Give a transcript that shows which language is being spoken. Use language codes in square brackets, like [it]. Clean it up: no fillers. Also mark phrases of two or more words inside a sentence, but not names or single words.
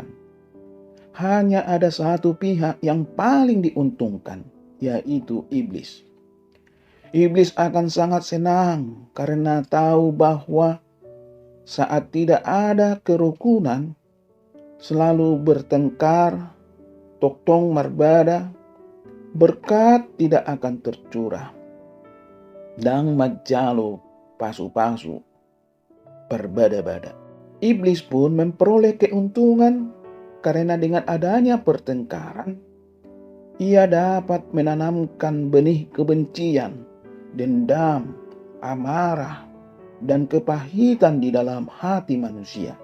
[id] Hanya ada satu pihak yang paling diuntungkan, yaitu iblis. Iblis akan sangat senang karena tahu bahwa saat tidak ada kerukunan, selalu bertengkar, [bbc] toktong marbada, [id] berkat tidak akan tercurah. [bbc] Dan majalo pasu-pasu berbada-bada. [id] Iblis pun memperoleh keuntungan karena dengan adanya pertengkaran, ia dapat menanamkan benih kebencian, dendam, amarah, dan kepahitan di dalam hati manusia.